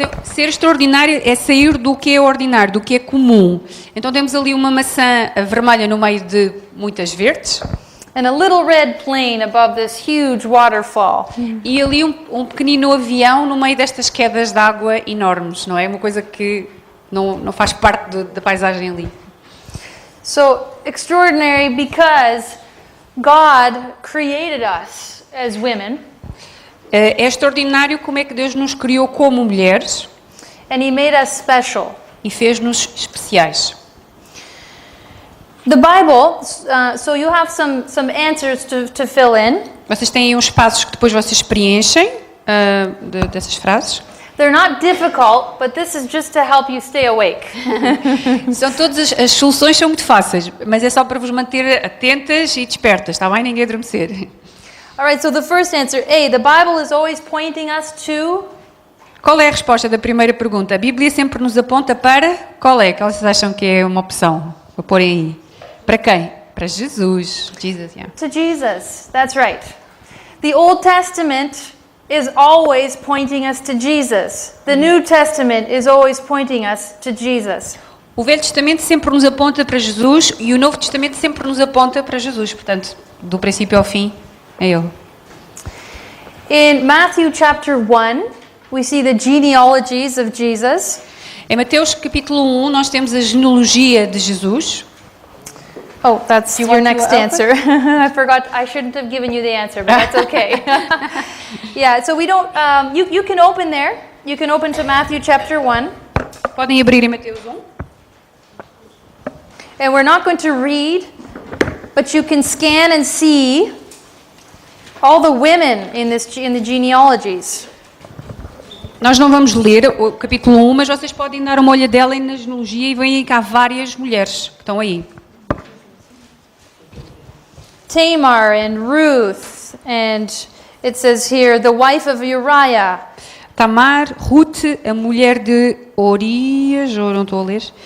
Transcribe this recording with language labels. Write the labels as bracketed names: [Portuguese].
[Portuguese] Ser extraordinário é sair do que é ordinário, do que é comum. Então temos ali uma maçã vermelha no meio de muitas verdes. [English] And a little red plane above this huge waterfall. [Portuguese] E ali um pequenino avião no meio destas quedas de água enormes, não é? Uma coisa que não faz parte da paisagem ali. [English] So extraordinary because God created us as women, [Portuguese] É extraordinário como é que Deus nos criou como mulheres [English] and He made us special. [Portuguese] e fez-nos especiais. [English] The Bible, so you have some answers to fill in. [Portuguese] Vocês têm aí uns passos que depois vocês preenchem dessas frases. [English] They're not difficult, but this is just to help you stay awake. [Portuguese] São todas as soluções são muito fáceis, mas é só para vos manter atentas e despertas, está bem? Ninguém adormecer. [English] All right, so the first answer, A, the Bible is always pointing us to. [Portuguese] Qual é a resposta da primeira pergunta? A Bíblia sempre nos aponta para... Qual é? Que vocês acham que é uma opção? Vou pôr aí. Para quem? Para Jesus. Jesus, yeah. [English] To Jesus, that's right. The Old Testament is always pointing us to Jesus. The New Testament is always pointing us to Jesus. [Portuguese] O Velho Testamento sempre nos aponta para Jesus e o Novo Testamento sempre nos aponta para Jesus. Portanto, do princípio ao fim, é Ele. [English] In Matthew chapter 1, we see the genealogies of Jesus. [Portuguese] Em Mateus capítulo 1, nós temos a genealogia de Jesus. [English] Oh, that's You your want to next open? answer. I forgot. I shouldn't have given you the answer, but that's okay. Yeah, so we don't. You can open there. You can open to Matthew chapter 1. [Portuguese] Podem abrir em Mateus 1. [English] And we're not going to read, but you can scan and see all the women in the genealogies. [Portuguese] Nós não vamos ler o capítulo 1, mas vocês podem dar uma olhadela na genealogia e veem cá várias mulheres que estão aí. [English] Tamar and Ruth, and it says here, the wife of Uriah. [Portuguese] Tamar, Ruth, a mulher de Orias, ou não estou a ler?